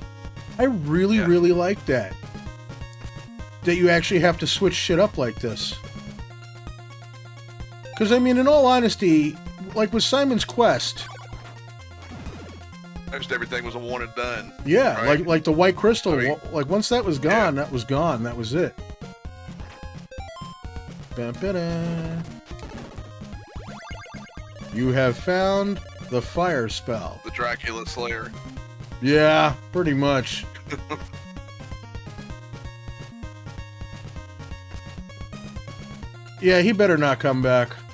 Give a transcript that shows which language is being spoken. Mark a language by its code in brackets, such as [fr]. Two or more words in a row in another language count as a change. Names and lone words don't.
[en] I really, really like that. That you actually have to switch shit up like this. Because, I mean, in all honesty, like with Simon's Quest... Most everything was a one and done. Yeah, right? like the White Crystal, I mean, like once that was gone, that was gone. That was it. Ba-ba-da. You have found the fire spell. The Dracula Slayer. Yeah, pretty much. Yeah, he better not come back.